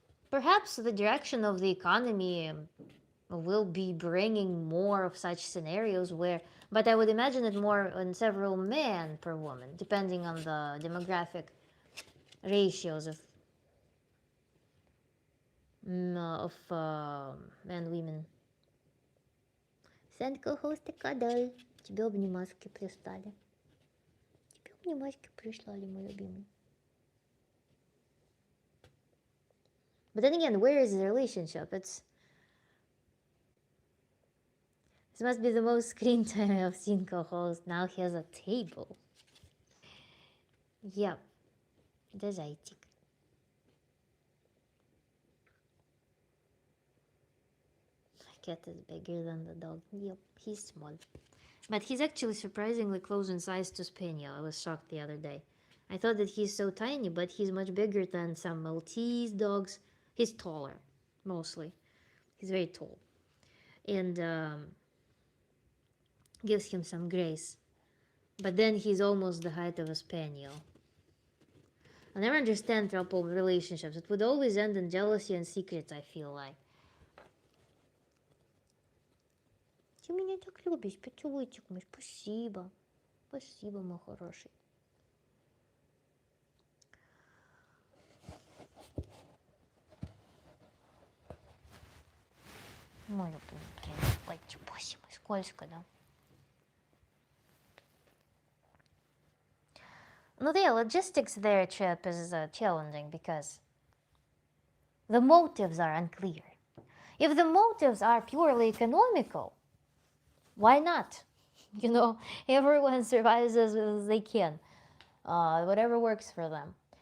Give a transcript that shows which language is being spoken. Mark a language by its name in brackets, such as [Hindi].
[English] Perhaps the direction of the economy will be bringing more of such scenarios where, but I would imagine it more on several men per woman, depending on the demographic ratios of men, women. Send co-host a cuddle. [Russian] Тебе обнимашки прислали. Тебе обнимашки прислали, мой любимый. [English] But then again, where is the relationship? This must be the most screen time I've seen co-host. Now he has a table. Yep. The зайчик. Cat is bigger than the dog. Yep, he's small. But he's actually surprisingly close in size to Spaniel. I was shocked the other day. I thought that he's so tiny, but he's much bigger than some Maltese dogs. He's taller, mostly. He's very tall. And gives him some grace. But then he's almost the height of a Spaniel. I never understand throuple relationships. It would always end in jealousy and secrets, I feel like. [Russian] Ты меня так любишь, поцелуйчик мой, спасибо. Спасибо, мой хороший. Мой любимый, платье, спасибо, скользко, да? [English] No, the logistics there, Chip, is challenging because the motives are unclear. If the motives are purely economical, why not? You know, everyone survives as they can, whatever works for them.